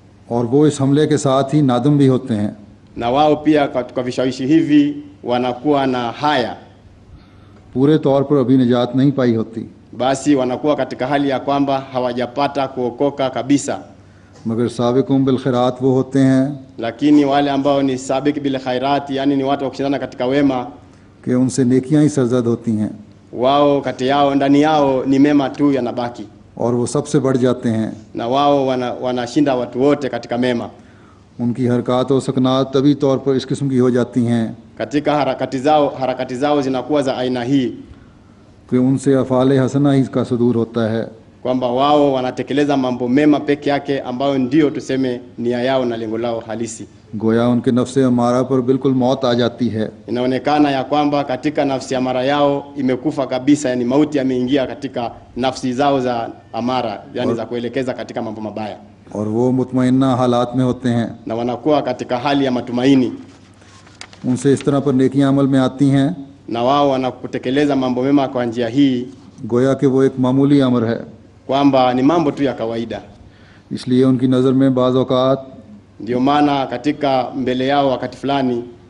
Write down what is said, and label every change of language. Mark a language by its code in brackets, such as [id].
[ur] और वो इस हमले के साथ ही नादम भी होते हैं, [sw] na wao pia kwa vishawishi hivi wanakuwa na haya, [ur] पूरे तौर पर अभी निजात नहीं पाई होती, [sw] basi wanakuwa katika hali ya kwamba hawajapata kuokoka kabisa. [ur] मगर साबिकुम बिल खैरात वो होते हैं [sw] Lakini wale ambao ni sabik bil khairat, yani ni watu wa kushindana katika wema, [ur] कि उनसे नेकियां ही सरजद होती हैं [sw] wao kati yao ndani yao ni mema tu yanabaki, [ur] और वो सबसे बढ़ जाते हैं, [sw] na wao wanashinda watu wote katika mema. [ur] उनकी हरकत और सकनात तभी तौर पर इस किस्म की हो जाती हैं [sw] Katika harakati zao zinakuwa za aina hii, [ur] कि उनसे अफ़ाल हसना ही का सदूर होता है, [sw] kwamba wao wanatekeleza mambo mema peke yake ambayo ndio tuseme nia yao na lengo lao halisi. [ur] गोया उनके नफ्स अमारा पर बिल्कुल मौत आ जाती है, [sw] Inaonekana ya kwamba katika nafsi amara yao imekufa kabisa, yani mauti yameingia katika nafsi zao za amara, yani za kuelekeza katika mambo mabaya, [ur] और वो मुतमइन्ना हालात में होते हैं, [sw] na wanakuwa katika hali ya matumaini, [ur] उनसे इस तरह पर नेकियां अमल में आती हैं [sw] na wao wanakutekeleza mambo mema kwa njia hii, [ur] गोया कि वो एक मामूली अमर है, [sw] kwamba ni mambo tu ya kawaida. [ur] इसलिए उनकी नज़र में बाज़ औक़ात [sw] Ndio maana katika mbele yao wakati fulani